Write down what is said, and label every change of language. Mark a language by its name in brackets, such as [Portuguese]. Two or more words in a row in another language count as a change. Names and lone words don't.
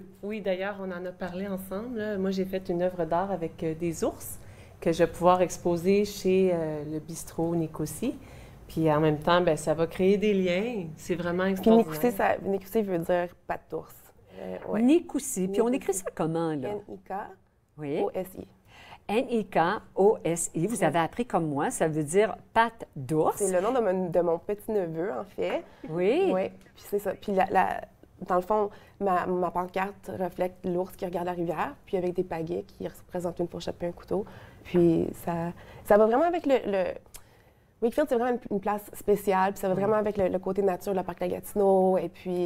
[French] Oui, d'ailleurs, on en a parlé ensemble. Là. Moi, j'ai fait une œuvre d'art avec des ours que je vais pouvoir exposer chez le bistrot Nikosi. Puis en même temps, bien, ça va créer des liens. C'est vraiment extraordinaire. Puis Nikosi veut dire patte d'ours. Nikosi. Puis on écrit ça comment, là? N-I-K-O-S-I. N-I-K-O-S-I. Vous avez appris comme moi, ça veut dire patte d'ours. C'est le nom de mon petit-neveu, en fait. Oui. Oui, puis c'est ça. Puis dans le fond, ma pancarte reflète l'ours qui regarde la rivière, puis avec des pagaies qui représentent une fourchette et un couteau. Puis ça va vraiment avec le Wakefield, c'est vraiment une place spéciale, puis ça va vraiment avec le côté nature, le parc Gatineau, et puis...